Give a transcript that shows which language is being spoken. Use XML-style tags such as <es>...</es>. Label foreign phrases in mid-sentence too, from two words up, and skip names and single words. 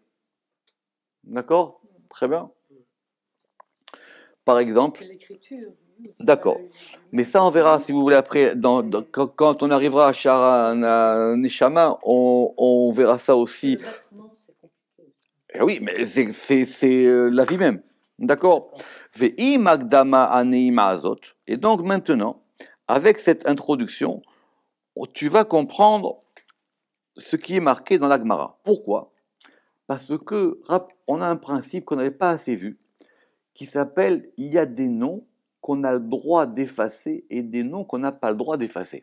<fr>D'accord? Très bien. Par exemple. C'est l'écriture. D'accord. Mais ça, on verra, si vous voulez, après, quand on arrivera à Shara Neshama, on verra ça aussi. Le vêtement, c'est compliqué. Eh oui, mais c'est la vie même. D'accord? Ve'i magdama aneima azot. Et donc maintenant, avec cette introduction, tu vas comprendre ce qui est marqué dans la Gemara. Pourquoi? Parce que on a un principe qu'on n'avait pas assez vu, qui s'appelle, il y a des noms qu'on a le droit d'effacer et des noms qu'on n'a pas le droit d'effacer.</fr>